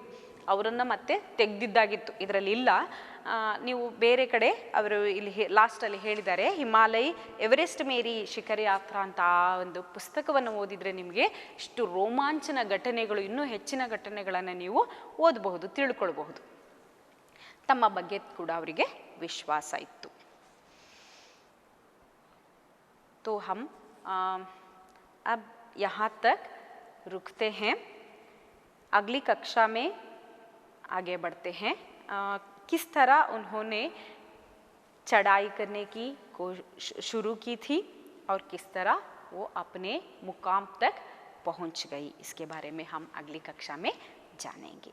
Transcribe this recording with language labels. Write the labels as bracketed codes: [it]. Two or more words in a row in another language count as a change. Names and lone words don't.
[kn] ಅವರನ್ನು ಮತ್ತೆ ತೆಗೆದಿದ್ದಾಗಿತ್ತು, ಇದರಲ್ಲಿ ಇಲ್ಲ. ನೀವು ಬೇರೆ ಕಡೆ ಅವರು ಇಲ್ಲಿ ಲಾಸ್ಟಲ್ಲಿ ಹೇಳಿದ್ದಾರೆ, ಹಿಮಾಲಯ ಎವರೆಸ್ಟ್ ಮೇರಿ ಶಿಖರ ಯಾತ್ರಾ ಅಂತ ಆ ಒಂದು ಪುಸ್ತಕವನ್ನು ಓದಿದರೆ ನಿಮಗೆ ಇಷ್ಟು ರೋಮಾಂಚನ ಘಟನೆಗಳು, ಇನ್ನೂ ಹೆಚ್ಚಿನ ಘಟನೆಗಳನ್ನು ನೀವು ಓದಬಹುದು, ತಿಳ್ಕೊಳ್ಬಹುದು. ತಮ್ಮ ಬಗ್ಗೆ ಕೂಡ ಅವರಿಗೆ ವಿಶ್ವಾಸ ಇತ್ತು. [hi] तो हम अब यहाँ तक रुकते हैं. अगली कक्षा में आगे बढ़ते हैं. किस तरह उन्होंने चढ़ाई करने की शुरू की थी और किस तरह वो अपने मुकाम तक पहुँच गई, इसके बारे में हम अगली कक्षा में जानेंगे.